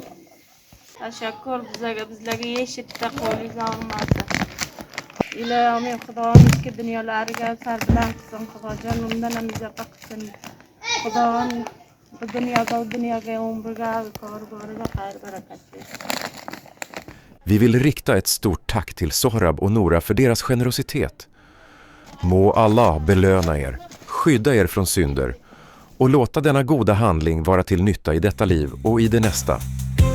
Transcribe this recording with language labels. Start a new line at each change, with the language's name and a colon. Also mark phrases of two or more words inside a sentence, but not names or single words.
Uzbek: Tashakkur bizlarga yeshitdi, qo'lingiz og'rimasin. Ilohim Xudoning ikki dunyolariga sarbilan qilsin, Xudojon undan ham izofa qilsin. Xudoning bu dunyoga umriga koriga xayr barakat bersin.
Swedish: Vi vill rikta ett stort tack till Sohrab och Nora för deras generositet. Må Allah belöna er, skydda er från synder och låta denna goda handling vara till nytta i detta liv och i det nästa.